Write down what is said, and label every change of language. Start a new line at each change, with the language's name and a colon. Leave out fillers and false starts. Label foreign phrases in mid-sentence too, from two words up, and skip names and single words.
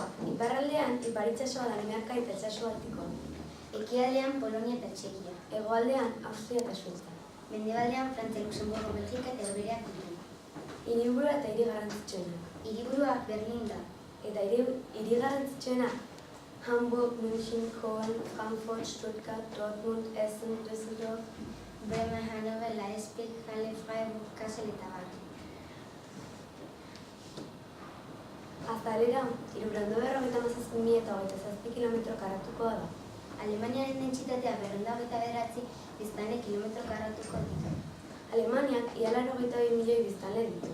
Basque: Iparraldean ipar itsasoa Danimarka eta itsaso Baltikoa. Ekialdean Polonia eta Txekia. Hegoaldean Austria eta Suiza. Mendebaldean Frantzia, Luxemburgo, Belgika eta Iberia ditu. Hiriburua eta hiri garrantzitsuena. Hiriburua Berlin da. Eta hiri garrantzitsuena Hamburg, München, Köln, Frankfurt, Stuttgart, Dortmund, Essen, Düsseldorf, Bremen, Hannover, Leipzig, Halle, Freiburg, Kassel eta Bar. Azalera, 357.027 kilometro karratukoa da. Alemaniaren dentsitatea 229 biztanle kilometro karratuko ditu. Alemaniak ia 92 milioi biztanle ditu.